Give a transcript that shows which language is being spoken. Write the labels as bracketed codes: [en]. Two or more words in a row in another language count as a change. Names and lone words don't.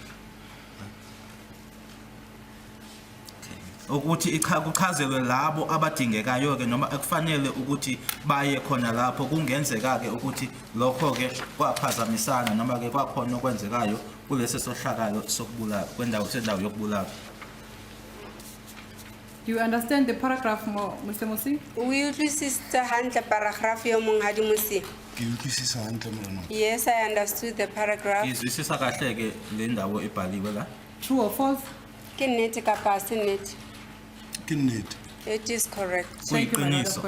[zu] ukuthi kuchazelwe labo abadingekayo ke noma ekufanele ukuthi baye khona lapho kungenzeka ke ukuthi lokho ke kwaphazamisana noma ke kwakhona okwenzekayo kulesi sohlakalo sokubulala kwendawo sendawo yokubulala. [en] Do you understand the paragraph more, Mr. Musi? [st] O utlwisisa hantle paragraph yo monghadi Musi? Ke utlwisisa hantle morenaka. [en] Yes, I understood the paragraph. [zu] Izwisisa kahle ke le ndawo ebhaliwe la. [en] True or false? [st] Ke nnete kapa se nnete? Ke nnete. [en] It is correct. Thank you, my lord. I've [zu] Kuyiqiniso.